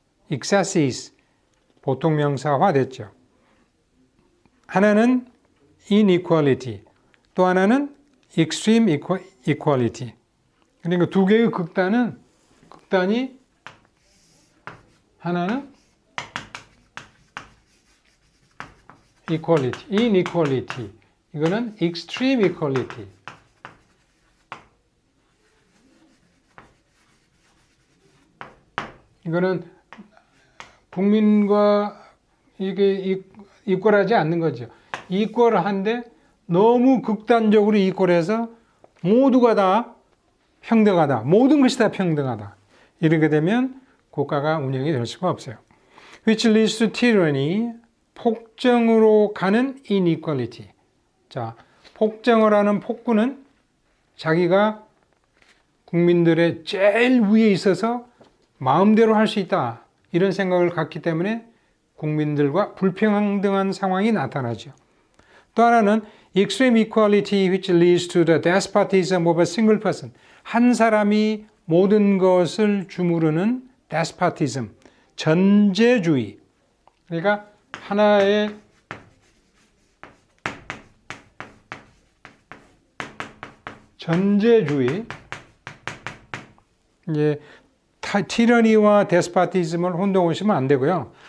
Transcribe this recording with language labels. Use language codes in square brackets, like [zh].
[ko] excesses, 보통 명사화 됐죠. 하나는 inequality, 또 하나는 extreme equality. 그러니까 두 개의 극단이 하나는 equality, inequality. 이거는 extreme equality. 이거는 국민과 이게 이퀄하지 않는 거죠. 이퀄한데 너무 극단적으로 이퀄해서 모두가 다 평등하다. 모든 것이 다 평등하다. 이렇게 되면 국가가 운영이 될 수가 없어요. [en] Which leads to tyranny, [ko] 폭정으로 가는 [en] inequality. [ko] 자, 폭정을 하는 폭군은 자기가 국민들의 제일 위에 있어서 마음대로 할 수 있다. 이런 생각을 갖기 때문에 국민들과 불평등한 상황이 나타나죠. 또 하나는 [en] extreme equality which leads to the despotism of a single person. [ko] 한 사람이 모든 것을 주무르는 despotism, 전제주의. 그러니까 하나의 전제주의, 이제 티러니와 데스파티즘을 혼동하시면 안 되고요.